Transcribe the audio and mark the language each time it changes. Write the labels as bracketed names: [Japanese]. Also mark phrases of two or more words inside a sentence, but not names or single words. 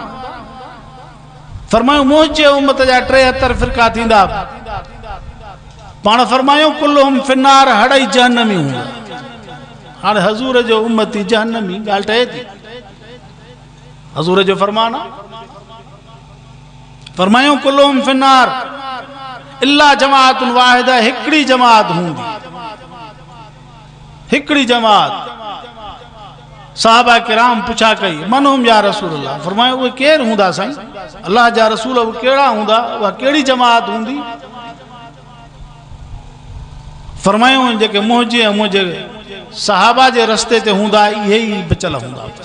[Sindhi] फरमायो मुंहिंजे उम्मत जा 73 फ़िरका थींदा। पाण फरमायो [Arabic] كلهم في النار, [Sindhi] हड़ई जहन्नमी हूंदा। हाणे हज़ूर जो उम्मती जहन्नमी, ॻाल्हि ठहे थी? हज़ूर जो फरमान आहे। फरमायो [Arabic] كلهم في النار إلا جماعة واحدة, [Sindhi] हिकिड़ी जमात हूंदी, हिकिड़ी जमात। साहबा किराम पुछा कई [Arabic] من هم يا رسول الله, [Sindhi] फरमायो उहे केरु हूंदा साईं? अल्लाह जा रसूल उहे कहिड़ा हूंदा, उहा कहिड़ी जमात हूंदी? फरमायो जेके मुंहिंजे ऐं मुंहिंजे साहबा जे रस्ते ते हूंदा, इहे ई बचियल हूंदा।